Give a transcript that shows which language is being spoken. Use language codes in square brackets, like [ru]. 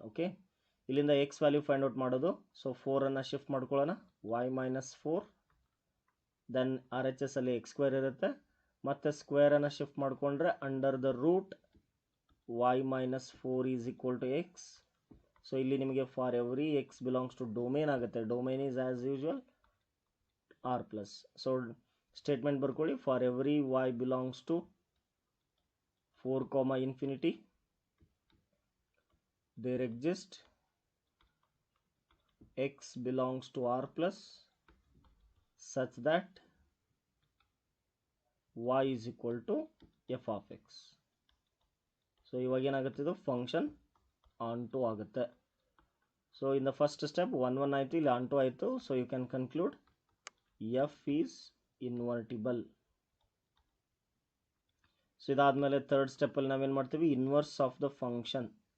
[kn] Okay, ಇಲ್ಲಿಂದ X value find out ಮಾಡೋದು. So 4 shift ಮಾಡ್ಕೊಳ್ಳೋಣ, y - 4, then R H S ಅಲ್ಲಿ ಎಕ್ಸ್ ಸ್ಕ್ವೇರ್ ಇರುತ್ತೆ, ಮತ್ತೆ ಸ್ಕ್ವೇರನ್ನು ಶಿಫ್ಟ್ ಮಾಡಿಕೊಂಡ್ರೆ [en] Under the root y - 4 is equal to x. So ಇಲ್ಲಿ ನಿಮಗೆ for every x belongs to domain ಆಗುತ್ತೆ. Domain is as usual R plus. [kn] So statement ಬರ್ಕೊಳ್ಳಿ, [en] For every y belongs to 4, infinity there exist x belongs to r plus such that y is equal to f of x. [kn] So ಇವಾಗ ಏನಾಗುತ್ತೆ, ಇದು function on to ಆಗುತ್ತೆ. [en] so in the first step [kn] 1 ಆಯಿತು, ಇಲ್ಲಿ on to ಆಯಿತು. [en] So you can conclude F is invertible. [kn] So ಇದಾದಮೇಲೆ third ಸ್ಟೆಪ್ಪಲ್ಲಿ ನಾವೇನು ಮಾಡ್ತೀವಿ, ಇನ್ವರ್ಸ್ ಆಫ್ ದ ಫಂಕ್ಷನ್.